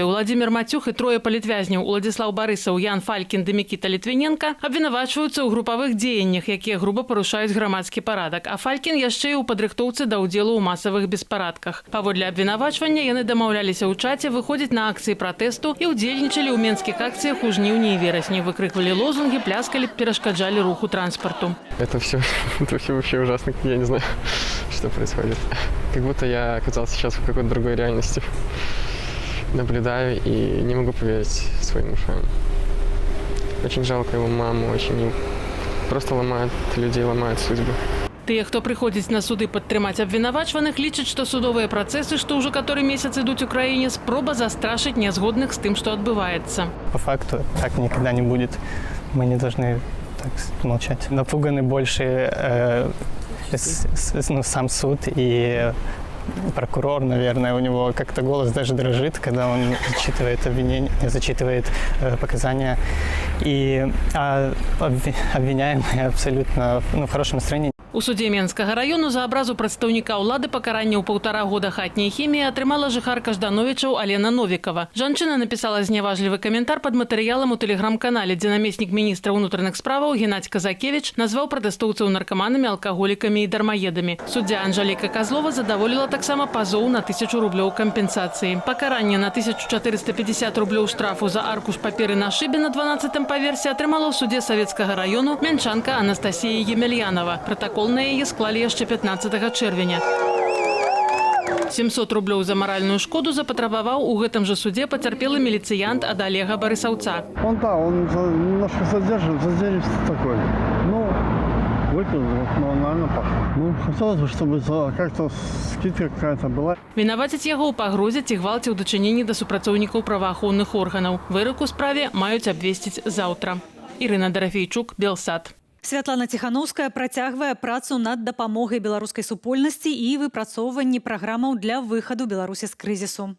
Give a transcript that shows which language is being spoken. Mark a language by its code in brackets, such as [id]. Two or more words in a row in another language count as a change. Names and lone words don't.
[be] Уладзімір Мацюх і трое палітвязняў Уладзіслаў Барысаў, Ян Фалькін ды Мікіта Літвіненка абвінавачваюцца ў групавых дзеяннях, якія груба парушаюць грамадскі парадак. А Фалькін яшчэ і ў падрыхтоўцы да ўдзелу ў масавых беспарадках. Паводле абвінавачвання яны дамаўляліся ў чаце выходзіць на акцыі пратэсту і ўдзельнічалі ў менскіх акцыях у жніўні і верасні. Выкрыквалі лозунгі, пляскалі, перашкаджалі руху транспарту. [ru] Это все вообще ужасно, я не знаю, что происходит. Как будто я оказался сейчас в какой-то другой реальности. Наблюдаю и не могу поверить своим ушам. Очень жалко его маму, очень просто ломают людей, ломают судьбы. [be] Тыя, хто прыходзіць на суды падтрымаць абвінавачваных, лічаць, што судовыя працэсы, што ўжо каторы месяц ідуць у краіне, спроба застрашыць нязгодных з тым, што адбываецца. [ru] По факту так никогда не будет. Мы не должны так молчать. Напуганы больше сам суд и прокурор, наверное, у него как-то голос даже дрожит, когда он зачитывает обвинения, зачитывает показания. И обвиняемые абсолютно в хорошем настроении. [be] У судзе Менскага раёну за абразу прадстаўніка ўлады пакаранне ў 1,5 года хатняй хіміі атрымала жыхарка Ждановічаў Алена Новікова. Жанчына напісала зняважлівы каментар пад матэрыялам у тэлеграм-канале, дзе намеснік міністра ўнутраных справаў Геннадзь Казакевіч назваў пратэстоўцаў наркаманамі, алкаголікамі і дармаедамі. Суддзя Анжаліка Казлова задаволіла таксама пазоў на 1000 рублёў кампенсацыі. Пакаранне на 1450 рублёў штрафу за аркуш паперы на шыбе на 12-м паверсе атрымала ў судзе Савецкага раёну мянчанка Анастасія Емельянова. Протакол на яе склалі яшчэ 15 чэрвеня. 700 рублёў за маральную шкоду запатрабаваў у гэтым жа судзе пацярпелы міліцыянт ад Олега Барысаўца. [ru] Он немножко задержится такой. Выпил, но, наверное, пахнет. Хотелось бы, чтобы как-то скидка какая-то была. [be] Вінавацяць яго ў пагрозе ці гвалце ў дачыненні да супрацоўнікаў праваахоўных органаў. Вырак у справе маюць абвесціць заўтра. Ірына Дарафейчук, Белсат. Святлана Ціханаўская працягвае працу над дапамогай беларускай супольнасці і выпрацоўванні праграмаў для выхаду Беларусі з крызісу.